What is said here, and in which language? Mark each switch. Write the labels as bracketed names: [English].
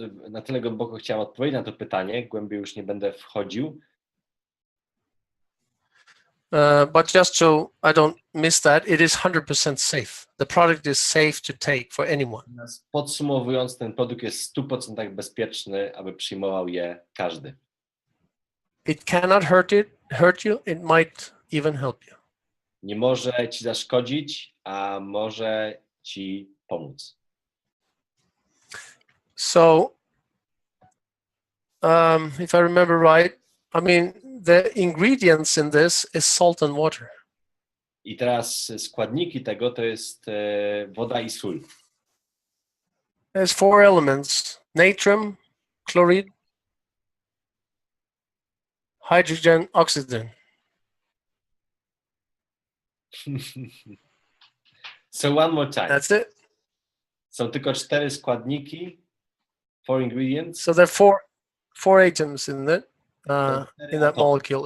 [Polish] Na tyle głęboko chciałem odpowiedzieć na to pytanie, głębiej już nie będę wchodził. [English] But just so I don't miss that, it is 100% safe. The product is safe to take for anyone. [Polish] Podsumowując, ten produkt jest w 100% bezpieczny, aby przyjmował je każdy. [English] It cannot hurt you. It might even help you. [Polish] Nie może ci zaszkodzić, a może ci pomóc. [English] So, if I remember right, I mean, the ingredients in this is salt and water. [Polish] I teraz składniki tego to jest woda i sól. [English] There's 4 elements: natrium, chloride, hydrogen, oxygen. So one more time. That's it. [Polish] Są tylko 4 składniki, [English] 4 ingredients. So there are four atoms in it, in that molecule.